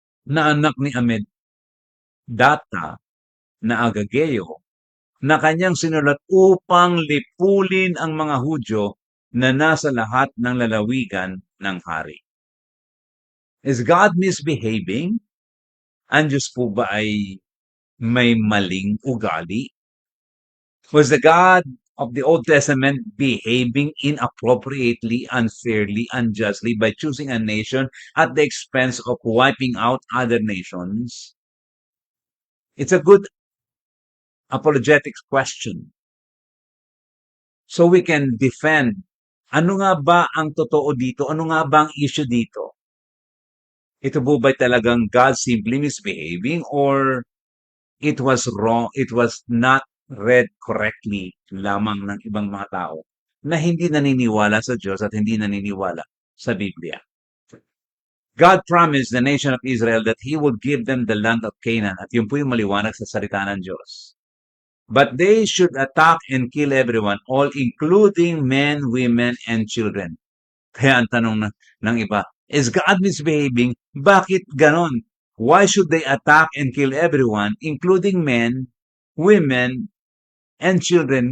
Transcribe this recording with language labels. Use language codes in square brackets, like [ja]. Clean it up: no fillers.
[tl] na anak ni Amedata na Agageo na kanyang sinulat upang lipulin ang mga Hudyo na nasa lahat ng lalawigan ng hari. [en] Is God misbehaving? [tl] Ang Diyos po ba ay may maling ugali? [en] Was the God of the Old Testament behaving inappropriately, unfairly, unjustly by choosing a nation at the expense of wiping out other nations? It's a good apologetics question. So we can defend. [tl] Ano nga ba ang totoo dito? Ano nga ba ang issue dito? Ito po ba talagang [en] God simply misbehaving or it was wrong, it was not read correctly [tl] lamang ng ibang mga tao na hindi naniniwala sa Diyos at hindi naniniwala sa Biblia? [en] God promised the nation of Israel that He would give them the land of Canaan. [tl] At yun po yung maliwanag sa salita ng Diyos. [en] But they should attack and kill everyone, all including men, women, and children. [tl] Kaya ang tanong ng iba, [en] is God misbehaving? [tl] Bakit ganon? [en] Why should they attack and kill everyone, including men, women, and children?